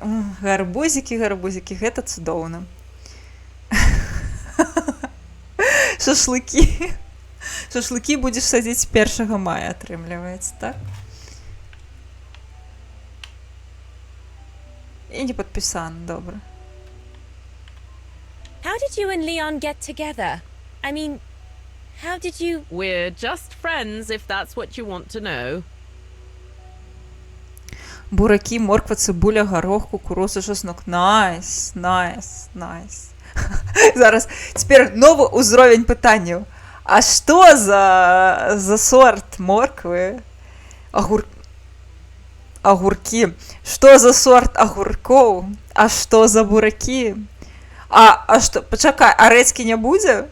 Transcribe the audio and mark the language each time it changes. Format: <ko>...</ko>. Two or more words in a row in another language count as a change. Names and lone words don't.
<be>Гарбузікі, гэта цудоўна. Шашлыкі. Шашлыкі будзеш садзіць 1 мая, атрымліваецца, так? І не падпісана, добра.</be> <en>How did you and Leon get together? I mean, how did you... We're just friends, if that's what you want to know.</en> <uk>Буракі, морква, цибуля, горох, кукуруза, чеснок.</uk> <be>Найс. Зараз, цяпер новы ўзровень пытанняў. А што за сорт морквы? Огуркі. Што за сорт огуркоў? А што за буракі? А што, пачакай, а рэдзькі не будзе?</be>